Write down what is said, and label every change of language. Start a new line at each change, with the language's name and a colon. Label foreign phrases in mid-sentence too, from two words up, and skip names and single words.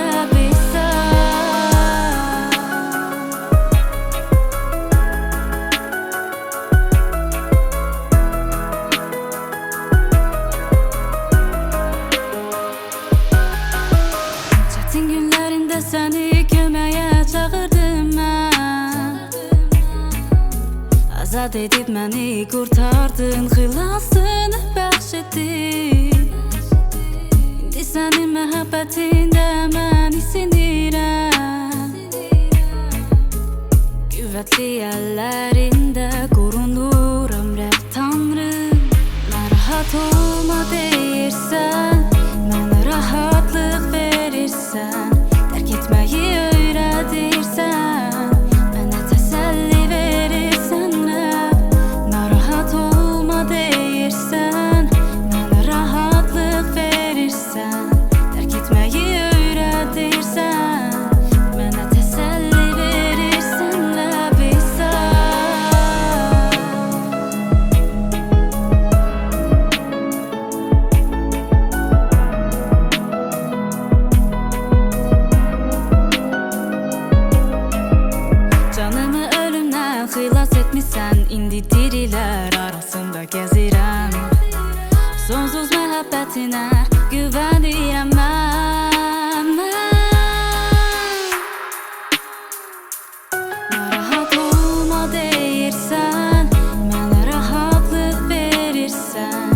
Azerbaijani: Çetin günlerinde seni köməyə çağırdım mən. Azad edib məni qurtardın, xilasını bəxş etdin. İndi sənin məhəbbətində mən isinirəm. Qüvvətli əllərində qorunuram Rəbb Tanrım. Narahat olma deyirsən, mənə rahatlıq verirsən.
Turkish: Terk etmeyi öğretirsen, bana teselli verirsen.
Azerbaijani: Narahat olma deyirsən,
Turkish: bana rahatlık verirsen. Terk etmeyi öğretirsen, bana teselli verirsen.
Azerbaijani: Canımı ölümden xilas etmişsen, indi diriler arasında gezirəm. Sonsuz məhəbbətinə güvənirəm mən. Narahat olma deyirsən, mənə rahatlıq verirsən.